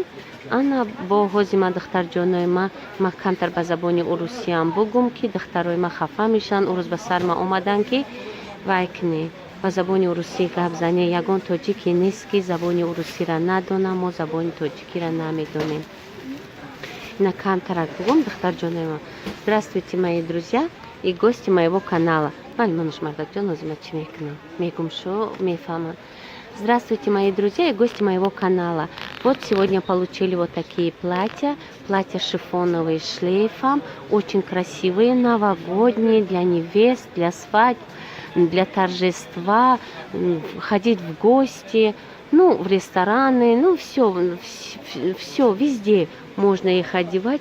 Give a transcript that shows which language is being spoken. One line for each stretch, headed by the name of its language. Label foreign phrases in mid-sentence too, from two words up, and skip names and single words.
Tajik: ана бо ҳози ма духтарҷонои ма камтар ба забони урусиям бугум, ки духтарои ма хафа мешанд. урӯз ба сар ма омадан ки вай кунем, ба забони урусӣ гап зане. ягон тоҷике нест ки забони урусиро надонам, мо забони тоҷикиро намедонем. ина камтарак бугум духтарҷонои ма.
Russian: Здравствуйте, мои друзья и гости моего канала.
Tajik: вале мануш мардакҷон озима чӣ мекунам, мегум шо мефаҳмам.
Russian: Здравствуйте, мои друзья и гости моего канала. Вот сегодня получили вот такие платья. Платья шифоновые с шлейфом. Очень красивые, новогодние, для невест, для свадьб, для торжества, ходить в гости, ну, в рестораны, ну, все, везде можно их одевать.